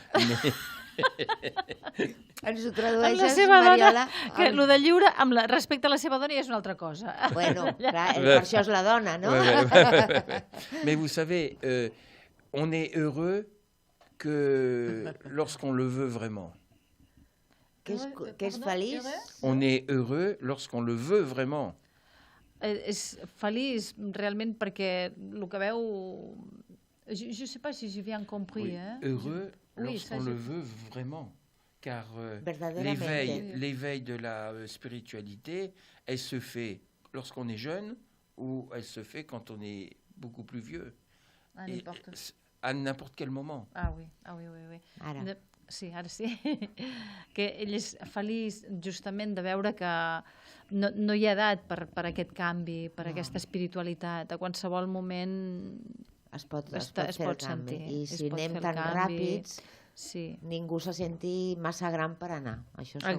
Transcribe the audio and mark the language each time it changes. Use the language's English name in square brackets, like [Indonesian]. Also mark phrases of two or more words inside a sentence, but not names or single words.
[Catalan] Ens ho tradueixes, Mariola? Que el de lliure, respecte a la seva dona, ja és una altra cosa. Bueno, clar, per això és la dona, no? [French] Mais vous savez, on est heureux que lorsqu'on le veut vraiment. [Catalan] Que és feliç? [French] On est heureux lorsqu'on le veut vraiment. [Catalan] És feliç realment perquè el que veu... [French] Je sais pas si j'ai bien compris. Oui, heureux lorsqu'on le veut vraiment. Car l'éveil de la spiritualité, elle se fait lorsqu'on est jeune ou elle se fait quand on est beaucoup plus vieux. À n'importe quel moment. Ah oui. [Catalan] Ara. Sí, ara sí. Que ell és feliç justament de veure que no hi ha edat per aquest canvi, per aquesta espiritualitat. A qualsevol moment es pot fer el canvi. I si anem tan ràpids, ningú se senti massa gran per anar, això segur.